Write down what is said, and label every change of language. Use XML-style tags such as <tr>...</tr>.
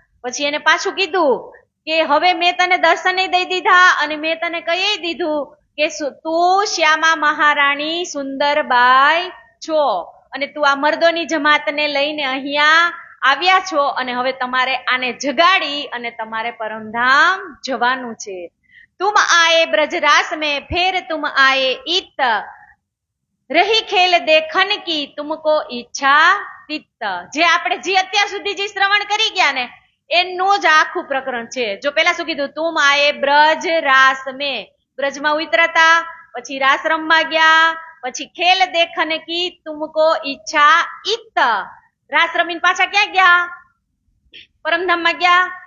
<gu>પછી એને પાછું કીધું કે હવે મેં તને દર્શન દઈ દીધા અને મેં તને કહી દીધું કે તું શ્યામા મહારાણી સુંદરબાઈ છો અને તું આ મર્દોની જમાતને લઈને અહીંયા આવ્યા છો અને હવે તમારે આને જગાડી અને તમારે પરમધામ જવાનું છે.</gu> <hi>तुम आए ब्रजरास में फिर तुम आए इत, रही खेल देखन की तुमको ઈચ્છા તિત્ત.</hi> <gu>જે આપણે જે અત્યાર સુધી જે શ્રવણ કરી ગયા ને એનું જ આખું પ્રકરણ છે. જો પેલા શું કીધું,</gu> <hi>તુમ આએ બ્રજ રાસ મેં,</hi> <gu>બ્રજમાં ઉતરતા, પછી રાસ રમવા ગયા, પછી</gu> <hi>ખેલ દેખન કી તુમકો ઈચ્છા ઈત,</hi> <gu>રાસ રમીને પાછા ક્યાં ગયા, પરમધામમાં ગયા.</gu>